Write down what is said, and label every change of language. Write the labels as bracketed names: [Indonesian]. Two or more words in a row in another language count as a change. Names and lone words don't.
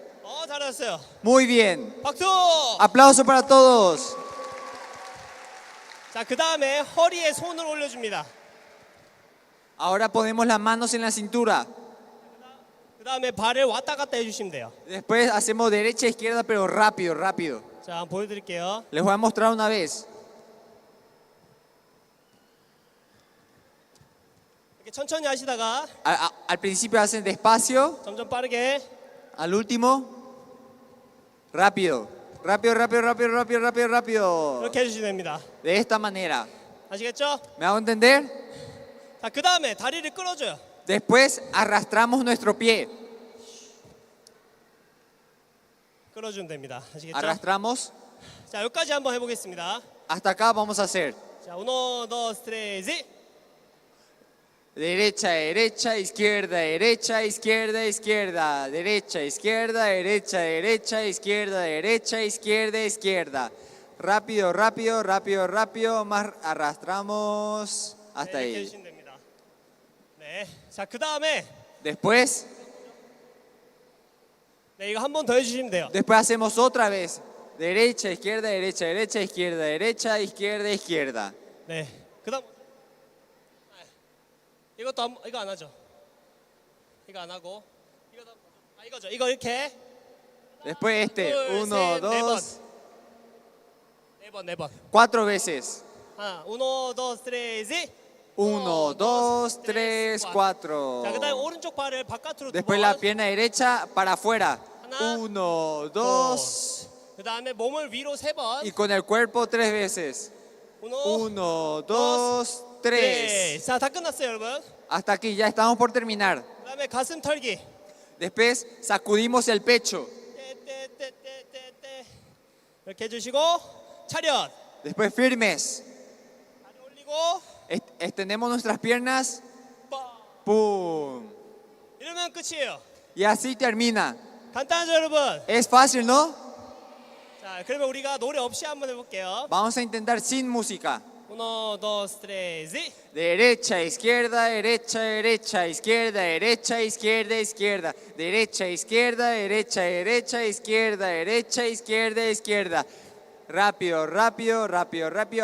[Korean] 잘하셨어요. [Spanish] Muy bien. [Korean] 박수! [Spanish] Aplauso para todos. [Korean] 자, 그 다음에 허리에 손을 올려줍니다. [Spanish] Ahora ponemos las manos en la cintura. [Korean] 그 다음에 발을 왔다 갔다 해주시면 돼요. [Spanish] Después hacemos derecha, izquierda, pero rápido, rápido. [Korean] 자, 한번 보여드릴게요. [Spanish] Les voy a mostrar una vez. [Korean] 이렇게 천천히 하시다가 [Spanish] Al principio hacen despacio, [Korean] 점점 빠르게. [Spanish] al último, rápido. Rápido, rápido, rápido, rápido, rápido, rápido. [Korean] 이렇게 해주시면 됩니다. [Spanish] De esta manera. [Korean] 아시겠죠? [Spanish] ¿Me hago entender? [Korean] 자, 그 다음에 다리를 끌어줘요. [Spanish] Después arrastramos nuestro pie. [Korean] 끌어주면 됩니다. 아시겠죠? [Spanish] Arrastramos. [Korean] 자, 여기까지 한번 해보겠습니다. [Spanish] Hasta acá vamos a hacer. 자, uno, dos, tres, y. Derecha, derecha, izquierda, derecha, izquierda, izquierda. Derecha, izquierda, derecha, derecha, izquierda, derecha, izquierda, izquierda. Rápido, rápido, rápido, rápido. Más arrastramos. Hasta [Korean] 네, 이렇게 [Spanish] ahí. [Korean] 해주시면 됩니다. 네. 자, 그 다음에 [Spanish] Después, [Korean] 네, 이거 한 번 더 해주시면 돼요. [Spanish] después hacemos otra vez. Derecha, izquierda, derecha, derecha, izquierda, derecha, izquierda, izquierda. [Korean] 네. 그 다음. 이거 안 하죠. 이거 안 하고. 이거죠. 이거 이렇게. [Spanish] Después este. [Korean] 둘, [Spanish] 1, [Korean] 셋, [Spanish] 2, [Korean] 네 번. [Spanish] 4 veces. uno, dos, tres, y. 1, 2, 3, 4. [Korean] 자, 그다음에 오른쪽 발을 바깥으로 두 [Spanish] Después la [Korean] 번. [Spanish] pierna derecha para afuera. [Korean] 하나, [Spanish] 1, 2. [Korean] 그다음에 몸을 위로 세 번. [Spanish] Y con el cuerpo 3 veces. 1, 1, 2, 3. [Korean] 자, 다 끝났어요, 여러분. [Spanish] Hasta aquí, ya estamos por terminar. [Korean] 그다음에 가슴 털기. [Spanish] Después sacudimos el pecho. [Korean] 떼떼떼떼떼떼. 이렇게 해주시고 차렷. [Spanish] Después firmes. [Korean] 다리 올리고 [Spanish] Extendemos nuestras piernas. [Korean] 뻥. [Spanish] ¡Pum! [Korean] 이러면 끝이에요. [Spanish] Y así termina. [Korean] 간단하죠, 여러분? [Spanish] Es fácil, ¿no? [Korean] 자, 그러면 우리가 노래 없이 한번 해볼게요. [Spanish] Vamos a intentar sin música. 1, 2, 3, Derecha, izquierda, derecha, derecha, izquierda, derecha, izquierda, izquierda. Derecha, izquierda, derecha, derecha, izquierda, derecha, izquierda, izquierda. Rápido, rápido, rápido, rápido.